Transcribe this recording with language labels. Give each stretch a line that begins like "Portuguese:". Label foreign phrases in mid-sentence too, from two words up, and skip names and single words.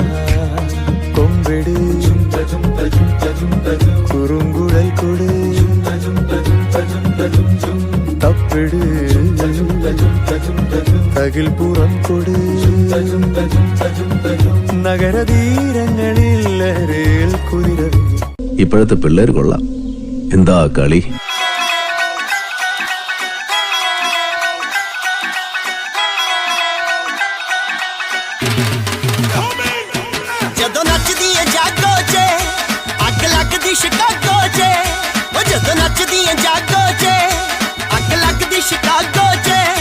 Malayalam: കൊമ്പിട് കുറുങ്കുഴൽ കൊട്, തപ്പിട് തകിൽപുറം കൊട്. നഗരതീരങ്ങളിൽ ലഹരിയിൽ കുതിരവി. ഇപ്പോഴത്തെ പിള്ളേർ കൊള്ളാം. എന്താ കളി?
Punjabi: ਜਦੋਂ ਨੱਚਦੀ ਏ ਜਾਗੋ 'ਚ ਅੱਗ ਲੱਗਦੀ ਸ਼ਿਕਾਗੋ 'ਚ, ਉਹ ਜਦੋਂ ਨੱਚਦੀ ਏ ਜਾਗੋ 'ਚ ਅੱਗ ਲੱਗਦੀ ਸ਼ਿਕਾਗੋ 'ਚ।